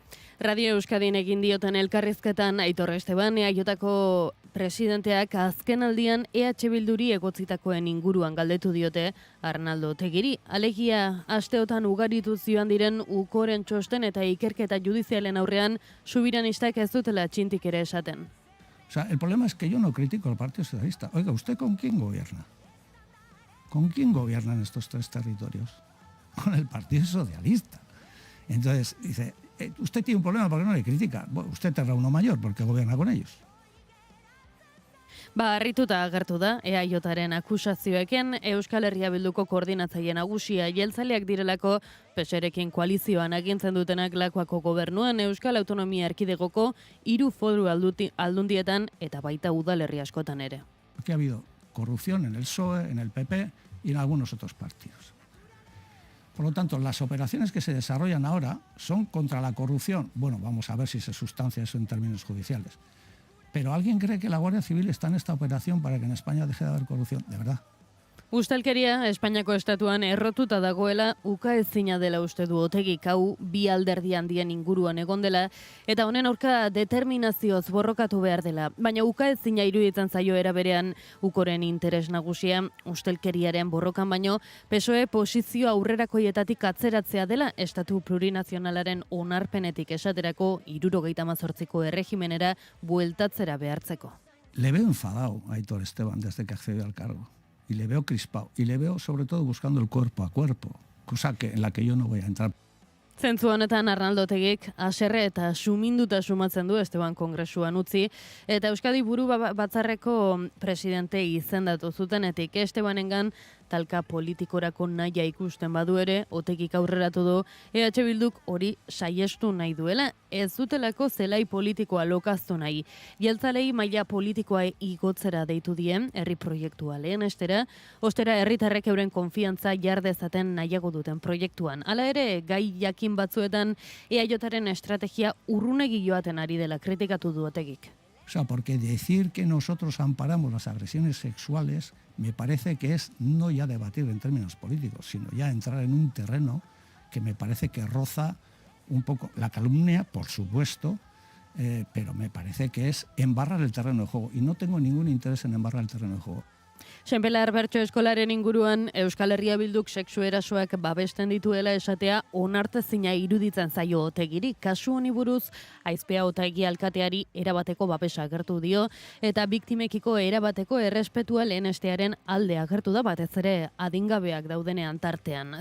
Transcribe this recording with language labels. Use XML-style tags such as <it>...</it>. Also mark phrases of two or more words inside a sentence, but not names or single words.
<eu>Radio Euskadin egin dioten elkarrizketan Aitor Esteban EAJko presidenteak azken aldian EH Bilduri egotzitakoen inguruan galdetu diote Arnaldo Otegiri. Alegia, asteotan ugaritu zioan diren ukoren txosten eta ikerketa judizialen aurrean subiranistak ez dutela txintik ere esaten.</eu> <es>O sea, el problema es que yo no critico al Partido Socialista. Oiga, ¿usted con quién gobierna? ¿Con quién gobiernan estos 3 territorios? Con el Partido Socialista. Entonces, dice, usted tiene un problema porque no le critica. Bueno, usted tendrá uno mayor porque gobierna con ellos.</es> <eu>Harrituta agertu da EAJaren akusazioekin Euskal Herria Bilduko koordinatzaile nagusia jeltzaleak direlako PSOErekin koalizioan agintzen dutenak Lakuako gobernuan Euskal Autonomia Erkidegoko 3 foru aldundietan eta baita udalerri askotan ere.</eu> <es>Aquí ha habido corrupción en el PSOE, en el PP y en algunos otros partidos. Por lo tanto, las operaciones que se desarrollan ahora son contra la corrupción. Bueno, vamos a ver si se sustancia eso en términos judiciales. Pero ¿alguien cree que la Guardia Civil está en esta operación para que en España deje de haber corrupción? De verdad.</es> <eu>Ustelkeria Espainiako estatuan errotuta dagoela ukaezina dela uste du Otegik, hau bi alderdi handien inguruan egon dela eta honen aurka determinazioz borrokatu behar dela. Baina ukaezina iruditzen zaio era berean ukoren interes nagusia ustelkeriaren borrokan baino PSOE posizio aurrerakoietatik atzeratzea dela estatu plurinazionalaren onarpenetik esaterako 78ko erregimenera bueltatzera behartzeko.</eu> <es>Le veo enfadado a Aitor Esteban desde que accedió al cargo. Y le veo crispado. Y le veo sobre todo buscando el cuerpo a cuerpo, cosa en la que yo no voy a entrar.</es> <eu>Zentzu honetan Arnaldo Otegik haserre eta suminduta sumatzen du Esteban Kongresuan utzi, eta Euskadi Buru Batzarreko presidente izendatu zutenetik Estebanengan talka politikorako nahia ikusten badu ere, Otegik aurreratu du EH Bilduk hori saiestu nahi duela, ez dutelako zelai politikoa lokaztu nahi. Jeltzalei maila politikoa igotzera deitu dien, herri proiektua lehenestera, ostera herritarrek euren konfiantza jar dezaten nahiago duten proiektuan. Hala ere, gai jakin batzuetan EAJaren estrategia urrunegi joaten ari dela kritikatu du Otegik.</eu> <es>O sea, porque decir que nosotros amparamos las agresiones sexuales me parece que es no ya debatir en términos políticos, sino ya entrar en un terreno que me parece que roza un poco la calumnia, por supuesto, pero me parece que es embarrar el terreno de juego. Y no tengo ningún interés en embarrar el terreno de juego.</es> <eu>Senpelar Bertso eskolaren inguruan Euskal Herria Bilduk sexu erasoak babesten dituela esatea onartezina iruditzen zaio Otegiri. Kasu honi buruz Aizpea Otegi alkateari erabateko babesa agertu dio eta biktimekiko erabateko errespetua lehenestearen alde agertu da, batez ere adingabeak daudenean tartean.</eu>